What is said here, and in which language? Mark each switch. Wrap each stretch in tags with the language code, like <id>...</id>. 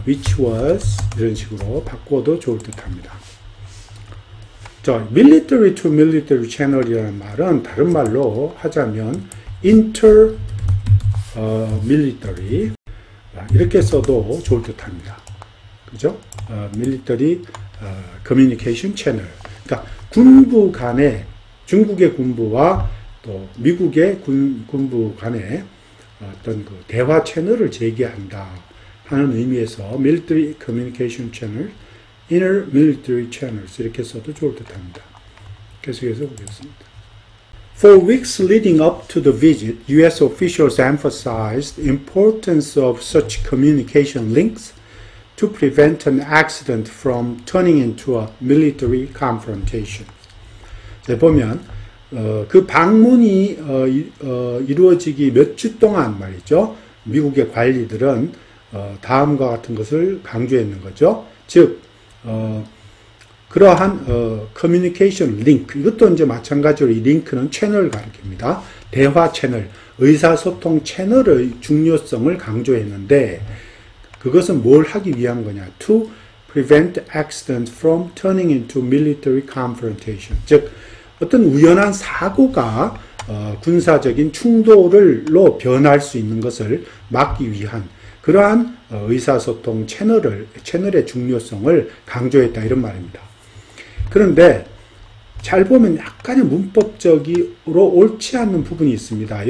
<en>which was</en> <ko>이런 식으로 바꿔도 좋을 듯 합니다. 자,</ko> <en>military to military channel이라는</en> <ko>말은 다른 말로 하자면</ko> <en>inter military</en> <ko>이렇게 써도 좋을 듯 합니다. 그죠?</ko> <en>military communication channel.</en> <ko>그러니까 군부 간에 중국의 군부와 또 미국의 군부 간에 어떤 그 대화 채널을 재개한다 하는 의미에서</ko> <en>military communication channel, inner military channels</en> <ko>이렇게 써도 좋을 듯합니다. 계속해서 보겠습니다.</ko> <en>For weeks leading up to the visit, U.S. officials emphasized the importance of such communication links to prevent an accident from turning into a military confrontation.</en> <ko>자, 보면 그 방문이 이루어지기 몇 주 동안 말이죠. 미국의 관리들은 다음과 같은 것을 강조했는 거죠. 즉 그러한 커뮤니케이션 링크, 이것도 이제 마찬가지로 이 링크는 채널을 가리킵니다. 대화 채널, 의사소통 채널의 중요성을 강조했는데 그것은 뭘 하기 위한 거냐?</ko> <en>To prevent accidents from turning into military confrontation.</en> <ko>즉 어떤 우연한 사고가 군사적인 충돌로 변할 수 있는 것을 막기 위한 그러한 의사소통 채널의 중요성을 강조했다 이런 말입니다. 그런데 잘 보면 약간의 문법적으로 옳지 않는 부분이 있습니다.</ko>